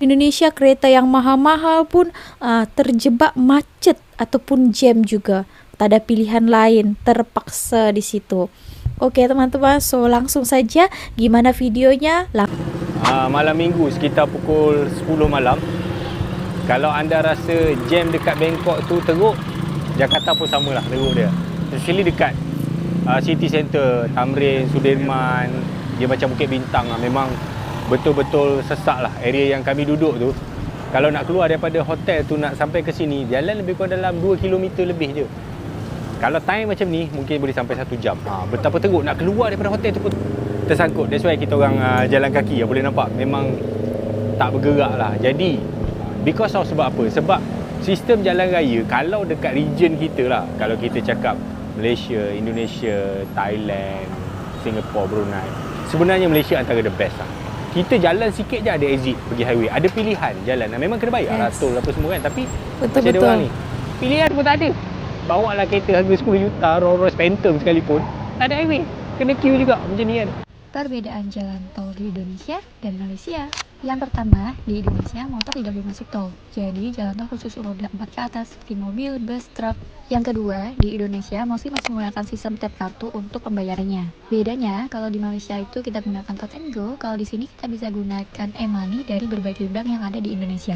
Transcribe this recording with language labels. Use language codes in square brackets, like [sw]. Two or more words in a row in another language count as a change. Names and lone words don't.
[ms] Indonesia kereta yang mahal-mahal pun terjebak macet ataupun jam juga. Tak ada pilihan lain, terpaksa di situ. [id] Oke teman-teman, so langsung saja gimana videonya. malam minggu sekitar pukul 10 malam. [ms] Kalau anda rasa jam dekat Bangkok tu teruk, Jakarta pun samalah teruk dia. Especially dekat city center, Tamrin, Sudirman, dia macam Bukit Bintang lah. Memang betul-betul sesak lah area yang kami duduk tu. Kalau nak keluar daripada hotel tu nak sampai ke sini, jalan lebih kurang dalam 2 km lebih je. Kalau time macam ni, mungkin boleh sampai 1 jam. Betapa teruk nak keluar daripada hotel tu pun tersangkut. [en] That's why [ms] kita orang jalan kaki, boleh nampak memang tak bergerak lah. Jadi [en] because of [ms] sebab apa? Sebab sistem jalan raya kalau dekat region kita lah, kalau kita cakap Malaysia, Indonesia, Thailand, Singapore, Brunei, sebenarnya Malaysia antara [en] the best [ms] lah. Kita jalan sikit je ada exit pergi highway, ada pilihan jalan. Memang kena bayar lah tol apa semua kan, tapi macam ada orang ni pilihan pun tak ada. Bawa lah kereta harga 10 juta, Rolls Royce Phantom sekalipun, tak ada highway, kena queue juga macam ni kan. [id] Perbedaan jalan tol di Indonesia dan Malaysia. Yang pertama, di Indonesia motor tidak boleh masuk tol. Jadi jalan tol khusus roda 4 ke atas seperti mobil, bus, truk. Yang kedua, di Indonesia masih menggunakan sistem tap kartu untuk pembayarannya. Bedanya, kalau di Malaysia itu kita gunakan Tap and Go, kalau di sini kita bisa gunakan e-money dari berbagai bank yang ada di Indonesia.